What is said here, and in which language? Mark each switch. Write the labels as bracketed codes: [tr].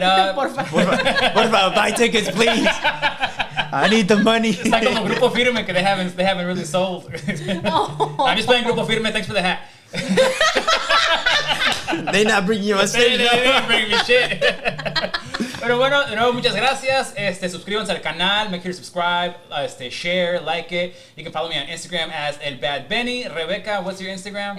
[en] Porfa, buy tickets, please. I need the money. it's like como Grupo Firme que they haven't really sold. I'm just playing Grupo Firme. Thanks for the hat. They not bringing you a stage. They didn't bring me shit. [es] Pero bueno, de nuevo, muchas gracias. Suscríbanse al canal. [en] Make sure to subscribe, share, like it. You can follow me on Instagram as El Bad Benny. Rebecca, what's your Instagram?